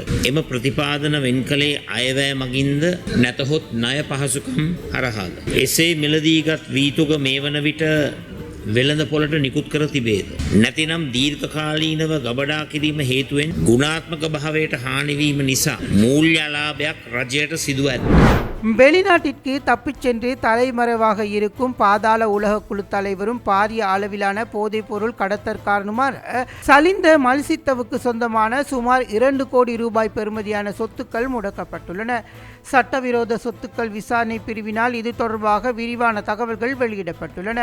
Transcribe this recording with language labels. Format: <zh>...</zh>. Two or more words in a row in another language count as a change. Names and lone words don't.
<si>එම ප්‍රතිපාදන වෙන් කළේ අයවැය මගින්ද නැතහොත් ණය පහසුකම් හරහාද. එසේ මිලදීගත් වීතුග මේ වන විට වෙළඳ පොළට නිකුත් කර තිබේද. නැතිනම් දීර්ඝකාලීනව ගබඩා කිරීම හේතුවෙන් ගුණාත්මක භාවයට හානිවීම නිසා මූල්‍ය අලාභයක් රජයට සිදුව ඇත.</si> <ta>வெளிநாட்டிற்கு தப்பிச் சென்று தலைமறைவாக இருக்கும் பாதாள உலக குழு தலைவரும் பாரிய அளவிலான போதைப்பொருள் கடத்தற்காரனுமான சலிந்த மல்சித்தவுக்கு சொந்தமான சுமார் 2 கோடி ரூபாய் பெறுமதியான சொத்துக்கள் முடக்கப்பட்டுள்ளன. சட்டவிரோத சொத்துக்கள் விசாரணை பிரிவினால் இது தொடர்பாக விரிவான தகவல்கள் வெளியிடப்பட்டுள்ளன.</ta>